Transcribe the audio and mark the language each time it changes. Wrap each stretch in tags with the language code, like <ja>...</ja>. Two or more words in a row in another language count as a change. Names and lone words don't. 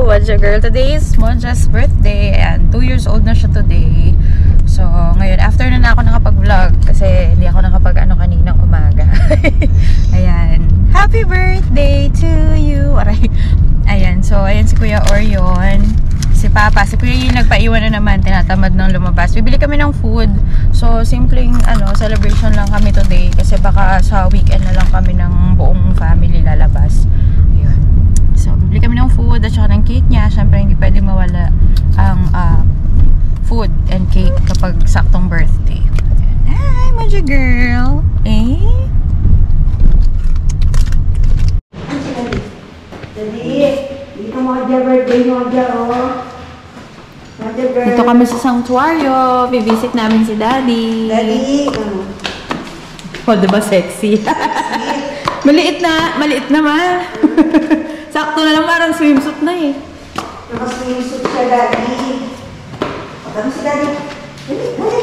<en>Moja Girl. Today is Moja's birthday and 2 years old</en> <tl>na siya</tl> <en>today.</en> <tl>So, ngayon, after na ako nakapag-vlog kasi hindi ako nakapag-ano kaninang umaga. Ayan.</tl> <en>Happy birthday to you!</en> <tl>Aray. Ayan. So, ayan si Kuya Orion. Si Papa. Si Kuya yung nagpaiwan na naman. Tinatamad ng lumabas. Bibili kami ng food. So, simpleng celebration lang kami today kasi baka sa weekend na lang kami ng buong family lalabas. Ayun. So, bibili kami ng food at saka ng cake niya. Siyempre, hindi pwede mawala ang</tl> <en>food and cake</en> <tl>kapag saktong birthday.</tl> <en>Hi, Moja Girl! Eh?</en> <tl>Dito Moja, birthday Moja, oh. Moja Girl. Dito kami sa sanctuaryo. Vivisit namin si Daddy. Daddy, ano? Oh, diba sexy? Maliit na ma. Sakto na lang, parang swimsuit na eh. Naka-swimsuit siya, Daddy. Patag mo si Daddy. Daddy.</tl>